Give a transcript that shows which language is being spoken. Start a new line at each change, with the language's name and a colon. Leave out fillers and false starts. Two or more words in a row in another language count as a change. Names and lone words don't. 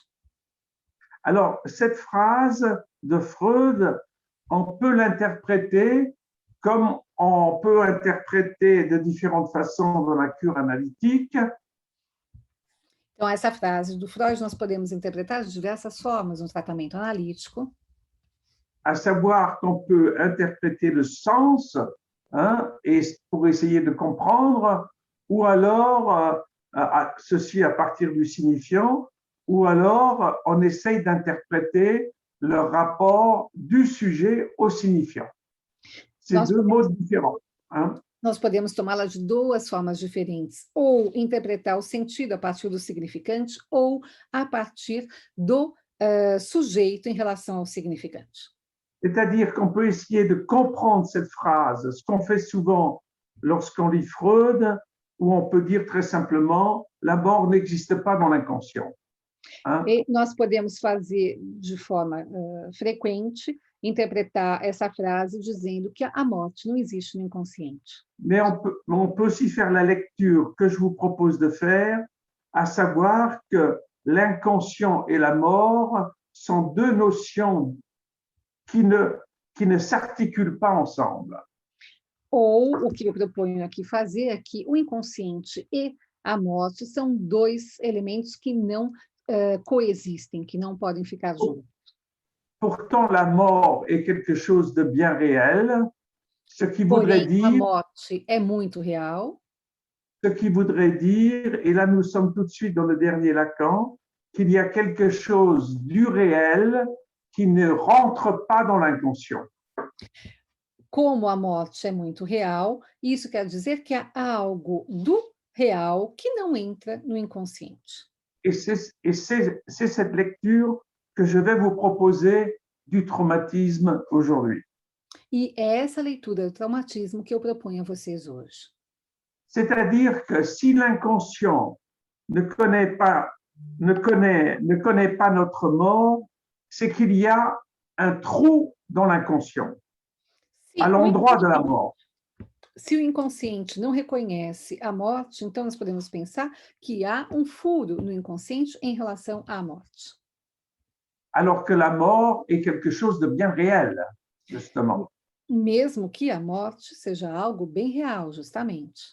French: Alors, cette phrase de Freud, on peut l'interpréter comme on peut interpréter de différentes façons dans la cure analytique.
Portuguese: Então, essa frase do Freud nós podemos interpretar de diversas formas no tratamento analítico.
French: À savoir qu'on peut interpréter le sens, et pour essayer de comprendre, ou alors ceci à partir du signifiant, ou alors on essaye d'interpréter le rapport du sujet au signifiant. C'est deux mots différents.
Portuguese: Nós podemos tomá-la de duas formas diferentes, ou interpretar o sentido a partir do significante, ou a partir do sujeito em relação ao significante.
French: C'est-à-dire qu'on peut essayer de comprendre cette phrase, ce qu'on fait souvent lorsqu'on lit Freud, où on peut dire très simplement, la mort n'existe pas dans l'inconscient. Hein?
Portuguese: E nós podemos fazer de forma frequente, interpretar essa frase dizendo que a morte não existe no inconsciente.
French: Mais on peut aussi faire la lecture que je vous propose de faire, à savoir que l'inconscient et la mort sont deux notions qui ne s'articulent pas ensemble.
Portuguese: Ou o que eu proponho aqui fazer é que o inconsciente e a morte são dois elementos que não coexistem, que não podem ficar juntos.
French: Pourtant, la mort est quelque chose de bien réel, ce qui voudrait
Portuguese: Porém, a
French: dire,
Portuguese: morte é muito real,
French: et là nous sommes tout de suite dans le dernier Lacan, qu'il y a quelque chose du réel qui ne rentre pas dans l'inconscient.
Portuguese: como a morte é muito real, isso quer dizer que há algo do real que não entra no inconsciente.
French: Et c'est cette lecture que je vais vous proposer du traumatisme aujourd'hui.
Portuguese: E é essa leitura do traumatismo que eu proponho a vocês hoje.
French: C'est-à-dire que si l'inconscient ne connaît pas notre mort, c'est qu'il y a un trou dans l'inconscient,
Portuguese: Se
French: à
Portuguese: o
French: l'endroit de la mort.
Portuguese: Se o inconsciente não reconhece a morte, então nós podemos pensar que há um furo no inconsciente em relação à morte.
French: Alors que la mort est quelque chose de bien réel, justement.
Portuguese: Mesmo que a morte seja algo bem real, justamente.